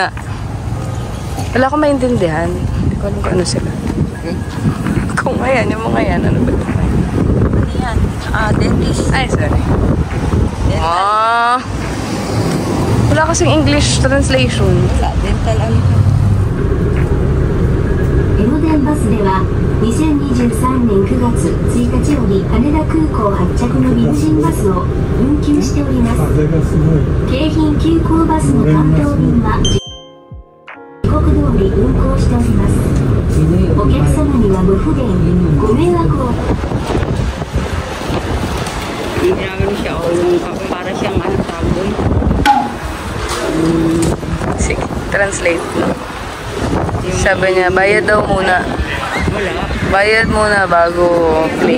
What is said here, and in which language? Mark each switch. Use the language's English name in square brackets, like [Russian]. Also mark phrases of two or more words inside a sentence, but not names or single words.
[Filipino] Wala akong maintindihan. Hindi ko alam kung ano sila. Kung ayan, yung mga yan, ano ba ito? Ano yan? Dentist. Ay, sorry. Dental. Wala kasing [English] English translation. [Filipino] Wala, dental ano. [Japanese] 江ノ電バスでは2023年9月1日より羽田空港発着のリムジンバスを運休しております。京浜急行バスの関東便は時刻通り運行しております。お客様にはご不便、ご迷惑を。 [Filipino] Ginagano siya o yung para siyang ano tawag. Sige, translate, no? Sabi niya, bayad daw muna. Wala. Bayad muna bago play.